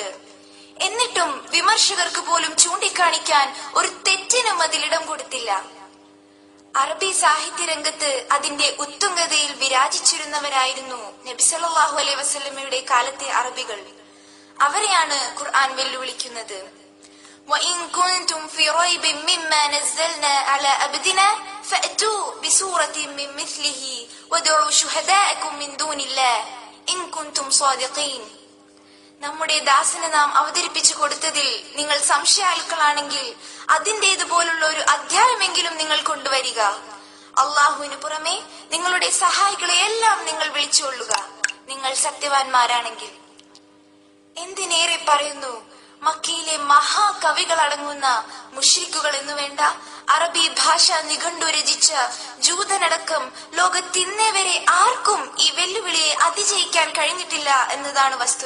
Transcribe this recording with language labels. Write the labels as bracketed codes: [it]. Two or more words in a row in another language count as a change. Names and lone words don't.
[ml] എന്നിട്ടും വിമർശകർക്ക് പോലും ചൂണ്ടിക്കാണിക്കാൻ ഒരു തെറ്റിനും അതിലിടം കൊടുത്തില്ല. അറബി സാഹിത്യ രംഗത്ത് അതിന്റെ ഉത്തുംഗതയിൽ വിരാജിച്ചിരുന്നവരായിരുന്നു നബി [ar] صلى الله عليه وسلم [ml] കാലത്തെ അറബികൾ. അവരെയാണ് ഖുർആൻ വെല്ലുവിളിക്കുന്നത്. [ar] وَإِن كُنتُمْ فِي رَيْبٍ مِّمَّا نَزَّلْنَا عَلَى عَبْدِنَا فَأْتُوا بِسُورَةٍ مِّن مِّثْلِهِ وَادْعُوا شُهَدَاءَكُم مِّن دُونِ اللَّهِ إِن كُنتُمْ صَادِقِينَ. [ml] നമ്മുടെ ദാസന് നാം അവതരിപ്പിച്ചു കൊടുത്തതിൽ നിങ്ങൾ സംശയാലുക്കളാണെങ്കിൽ അതിന്റേതുപോലുള്ള ഒരു അധ്യായമെങ്കിലും നിങ്ങൾ കൊണ്ടുവരിക. അള്ളാഹുവിന് പുറമെ നിങ്ങളുടെ സഹായികളെ എല്ലാം നിങ്ങൾ വിളിച്ചുകൊള്ളുക, നിങ്ങൾ സത്യവാൻമാരാണെങ്കിൽ. എന്തിനേറെ പറയുന്നു, മക്കയിലെ മഹാകവികൾ അടങ്ങുന്ന മുശ്രിക്കുകൾ എന്നുവേണ്ട അറബി ഭാഷ നിഘണ്ടു രചിച്ച ജൂതനടക്കം ലോകത്തിന്നേ വരെ ആർക്കും ഈ വെല്ലുവിളിയെ അതിജയിക്കാൻ കഴിഞ്ഞിട്ടില്ല എന്നതാണ് വസ്തുത.